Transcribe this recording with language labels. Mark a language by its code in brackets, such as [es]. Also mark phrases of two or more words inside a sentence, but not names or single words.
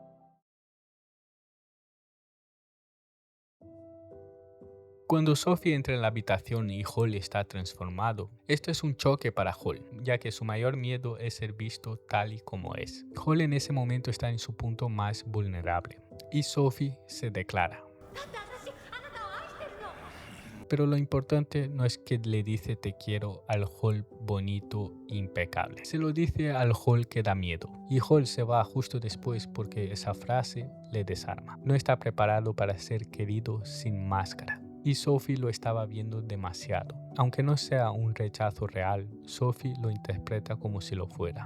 [es] Cuando Sophie entra en la habitación y Hall está transformado, esto es un choque para Hall, ya que su mayor miedo es ser visto tal y como es. Hall en ese momento está en su punto más vulnerable, y Sophie se declara. [ja] だって私あなたを愛してるの。 [es] Pero lo importante no es que le dice te quiero al Hall bonito e impecable. Se lo dice al Hall que da miedo. Y Hall se va justo después porque esa frase le desarma. No está preparado para ser querido sin máscara. Y Sophie lo estaba viendo demasiado. Aunque no sea un rechazo real, Sophie lo interpreta como si lo fuera.